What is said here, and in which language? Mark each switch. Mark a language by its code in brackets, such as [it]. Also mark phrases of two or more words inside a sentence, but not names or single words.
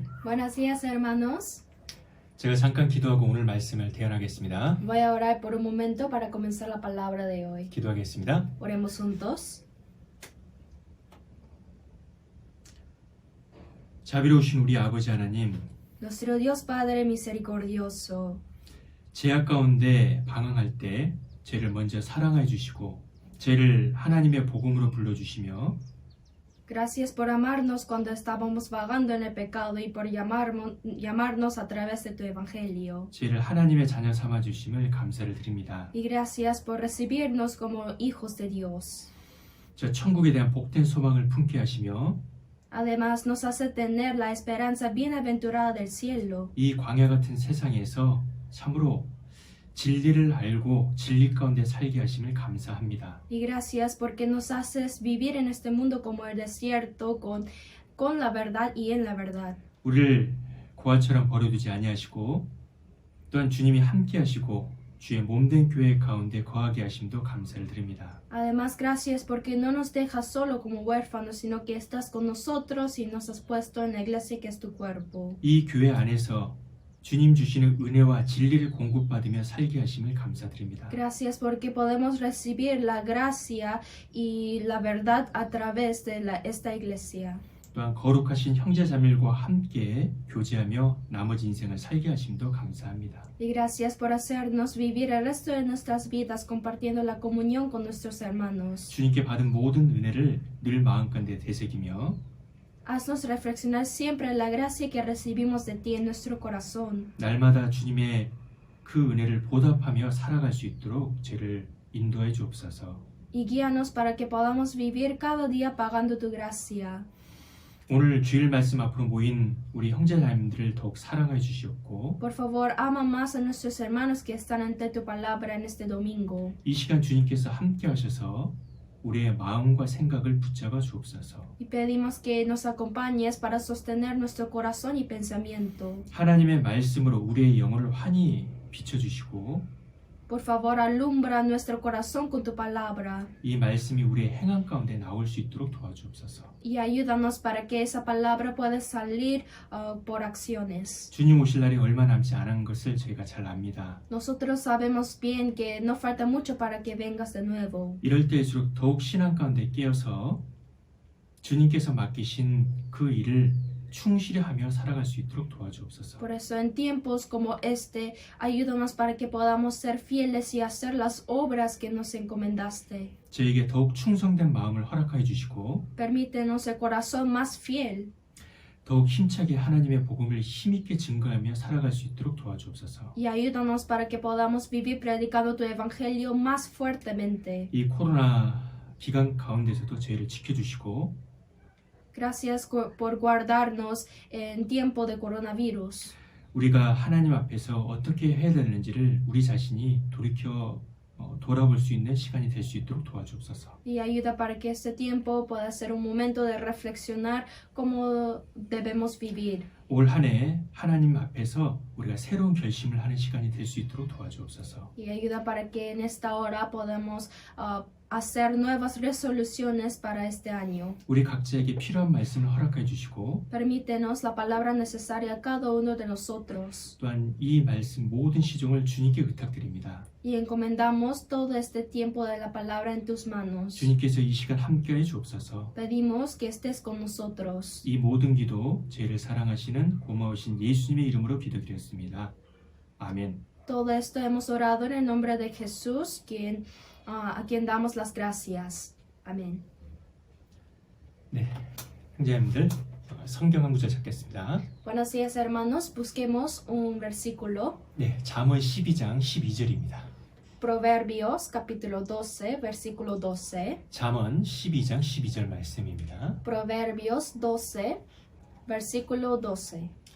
[es] Buenos días, hermanos. [ko] 제가 잠깐 기도하고 오늘 말씀을 대언하겠습니다. [es] Voy a orar por un momento para comenzar la palabra de hoy. [ko] 기도하겠습니다. [es] Oremos juntos. [ko] 자비로우신 우리 아버지 하나님, [es] Nuestro Dios Padre misericordioso, [ko] 죄악 가운데 방황할 때 죄를 먼저 사랑해 주시고 죄를 하나님의 복음으로 불러주시며 [es] gracias por amarnos cuando estábamos vagando en el pecado y por llamarnos a través de tu evangelio. [ko] 죄를 하나님의 자녀 삼아 주심을 감사를 드립니다. [es] Y gracias por recibirnos como hijos de Dios. [ko] 저 천국에 대한 복된 소망을 품게 하시며 [es] Además, nos hace tener la esperanza bienaventurada del cielo. [ko] 이 광야 같은 세상에서 참으로 진리를 알고 진리 가운데 살게 하심을 감사합니다. [es] Y gracias porque nos haces vivir en este mundo como el desierto, con la verdad y en la verdad. [ko] 우리를 고아처럼 버려두지 아니하시고 또한 주님이 함께 하시고 주의 몸된 교회 가운데 거하게 하심도 감사를 드립니다. [es] Además, gracias porque no nos dejas solo como huérfanos, sino que estás con nosotros y nos has puesto en la iglesia que es tu cuerpo. [ko] 이 교회 안에서 주님 주시는 은혜와 진리를 공급받으며 살게 하심을 감사드립니다. [es] Gracias porque podemos recibir la gracia y la verdad a través de esta iglesia. [ko] 또한 거룩하신 형제자매들과 함께 교제하며 나머지 인생을 살게 하심도 감사합니다. [es] Y gracias por hacernos vivir el resto de nuestras vidas compartiendo la comunión con nuestros hermanos. [ko] 주님께 받은 모든 은혜를 늘 마음가운데 되새기며 [es] Haznos reflexionar siempre en la gracia que recibimos de ti en nuestro corazón. [ko] 날마다 주님의 그 은혜를 보답하며 살아갈 수 있도록 저를 인도해 주옵소서. [es] Y guíanos para que podamos vivir cada día pagando tu gracia. [ko] 오늘 주일 말씀 앞으로 모인 우리 형제자매들을 더욱 사랑해 주시옵고 [es] Por favor, ama más a nuestros hermanos que están ante tu palabra en este domingo. [ko] 이 시간 주님께서 함께 하셔서 우리의 마음과 생각을 붙잡아 주옵소서. [es] Y pedimos que nos acompañes para sostener nuestro corazón y pensamiento. [ko] 하나님의 말씀으로 우리의 영혼을 환히 비춰주시고 [es] Por favor, alumbra nuestro corazón con tu palabra. [ko] 이 말씀이 우리의 행함 가운데 나올 수 있도록 도와주옵소서. [es] Y ayúdanos para que esa palabra pueda salir por acciones. [ko] 주님 오실 날이 얼마 남지 않은 것을 저희가 잘 압니다. [es] Nosotros sabemos bien que no falta mucho para que vengas de nuevo. [ko] 이럴 때일수록 더욱 신앙 가운데 깨어서 주님께서 맡기신 그 일을 충실히 하며 살아갈 수 있도록 도와주옵소서. [es] Por eso en tiempos como este, ayúdanos para que podamos ser fieles y hacer las obras que nos encomendaste. [ko] 저에게 더욱 충성된 마음을 허락하여 주시고 [es] Permítenos el corazón más fiel. [ko] 더욱 힘차게 하나님의 복음을 힘있게 증거하며 살아갈 수 있도록 도와주옵소서. [es] Y ayúdanos para que podamos vivir predicando tu evangelio más fuertemente. [ko] 이 코로나 기간 가운데서도 저희를 지켜주시고 [es] Gracias por guardarnos en tiempo de coronavirus. [ko] 우리가 하나님 앞에서 어떻게 해야 되는지를 우리 자신이 돌아볼 수 있는 시간이 될 수 있도록 도와주옵소서. [es] Y ayuda para que este tiempo pueda ser un momento de reflexionar cómo debemos vivir. [ko] 올 한 해 하나님 앞에서 우리가 새로운 결심을 하는 시간이 될 수 있도록 도와주옵소서. [es] Y ayuda para que en esta hora podamos hacer nuevas resoluciones para este año. [ko] 우리 각자에게 필요한 말씀을 허락해 주시고 [es] Permítenos la palabra necesaria a cada uno de nosotros. [ko] 또한 이 말씀 모든 시종을 주님께 의탁드립니다. [es] Y encomendamos todo este tiempo de la palabra en tus manos. [ko] 주님께서 이 시간 함께해 주옵소서. [es] Pedimos que estés con nosotros. [ko] 이 모든 기도 죄를 사랑하시는 고마우신 예수님의 이름으로 기도드렸습니다. 아멘. [es] Todo esto hemos orado en el nombre de Jesús, a quien damos las gracias. Amén. [ko] 네, 형제님들 성경 한 구절 찾겠습니다. [es] Buenos días, hermanos. Busquemos un versículo. [ko] 네, 잠언 12장 12절입니다. [es] Proverbios capítulo 12, versículo 12. [ko] 잠언 12장 12절 말씀입니다. [es] Proverbios 12, versículo 12.